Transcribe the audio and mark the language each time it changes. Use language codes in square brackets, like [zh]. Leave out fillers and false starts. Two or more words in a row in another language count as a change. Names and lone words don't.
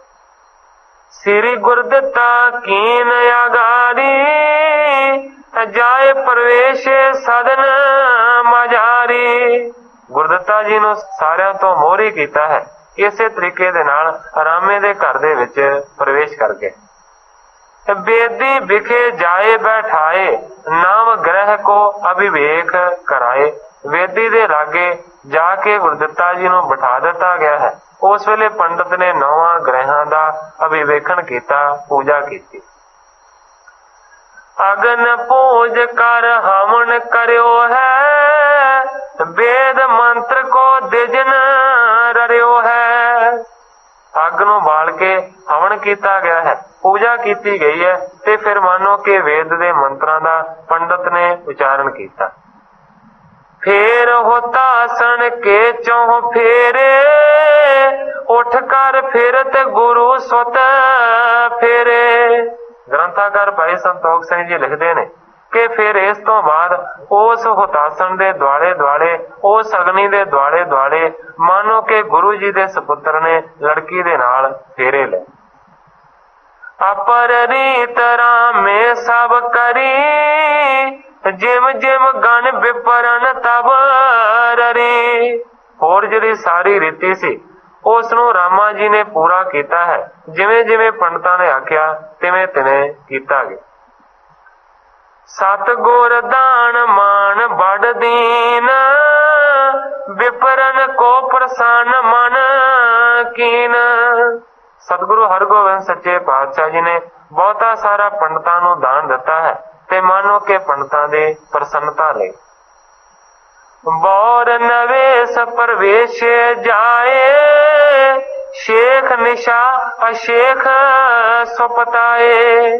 [bra] ਸ੍ਰੀ ਗੁਰਦਿੱਤਾ ਕੀਨ ਆਗਾਰੀ, ਜਾਏ ਪ੍ਰਵੇਸ਼ ਸਦਨ ਮਝਾਰੀ। [pa] ਗੁਰਦਿੱਤਾ ਜੀ ਨੂੰ ਸਾਰਿਆਂ ਤੋਂ ਮੋਹਰੀ ਕੀਤਾ ਹੈ। ਇਸੇ ਤਰੀਕੇ ਦੇ ਨਾਲ ਰਾਮੇ ਦੇ ਘਰ ਦੇ ਵਿੱਚ ਪ੍ਰਵੇਸ਼ ਕਰ ਗਏ। [bra] बेदी बिखे जाए बैठाए, नव ग्रह को अभिवेक कराए। [pa] ਵੇਦੀ ਦੇ ਲਾਗੇ ਜਾਕੇ ਗੁਰਦਿੱਤਾ ਜੀ ਨੂੰ ਬਿਠਾ ਦਿੱਤਾ ਗਿਆ ਹੈ। ਉਸ ਵੇਲੇ ਪੰਡਿਤ ਨੇ 9 ਗ੍ਰਹਾਂ ਦਾ ਅਭਿਵੇਖਣ ਕੀਤਾ, ਪੂਜਾ ਕੀ। [bra] अगन पूज कर हवन करियो है, वेद मंत्र को दिजन ररियो है। [pa] ਅੱਗ ਨੂੰ ਬਾਲ ਕੇ ਹਵਨ ਕੀਤਾ ਗਿਆ ਹੈ, ਪੂਜਾ ਕੀ ਗਈ ਹੈ ਤੇ ਫਿਰ ਮਾਨੋ ਕਿ ਵੇਦ ਦੇ ਮੰਤਰਾਂ ਦਾ ਪੰਡਿਤ ਨੇ ਉਚਾਰਣ ਕੀਤਾ। [bra] फेर होता सन के चौह फेरे, उठ कर फिरत गुरु सुत फेरे। [pa] ਗ੍ਰੰਥਾਕਾਰ ਭਾਈ ਸੰਤੋਖ ਸਿੰਘ ਜੀ ਲਿਖਤੇ ਨੇ ਕਿ ਫਿਰ ਇਸ ਤੋ ਬਾਦ ਉਸ ਹੁਤਾਸਨ ਦੇ ਦੁਆਲੇ ਦੁਆਲੇ, ਉਸ ਅਗਨੀ ਦੇ ਦੁਆਲੇ ਦੁਆਲੇ ਮਾਨੋ ਕਿ ਗੁਰੂ ਜੀ ਦੇ ਸਪੁੱਤਰ ਨੇ ਲੜਕੀ ਦੇ ਨਾਲ ਫੇਰੇ ਲੇ। [bra] अपर रीत में सब करी, जिम जिम गण विपरन तब ररी। [pa] ਹੋਰ ਜਿਹੜੀ ਸਾਰੀ ਰੀਤੀ ਸੀ ਉਸ ਨੂੰ ਰਾਮਾ ਜੀ ਨੇ ਪੂਰਾ ਕੀਤਾ ਹੈ। ਜਿਵੇਂ ਜਿਵੇਂ ਪੰਡਿਤਾਂ ਨੇ ਆਖਿਆ ਤਿਵੇਂ ਤਿਵੇਂ ਕੀਤਾ ਗਿਆ। [bra] सतगुर दान मान बड़ दीन, विपरन को प्रसन्न मन कीन। [pa] ਸਤਿਗੁਰੂ ਹਰਗੋਬਿੰਦ ਸੱਚੇ ਪਾਤਸ਼ਾਹ ਜੀ ਨੇ ਬਹੁਤਾ ਸਾਰਾ ਪੰਡਿਤਾਂ ਨੂੰ ਦਾਨ ਦਿੱਤਾ ਹੈ ਤੇ ਮਾਨੋ ਕੇ ਪੰਡਿਤਾਂ ਦੀ ਪ੍ਰਸੰਨਤਾ ਲਈ। [bra] बौर नवेश प्रवेश जाए, शेख निशा अशेख सुपताए।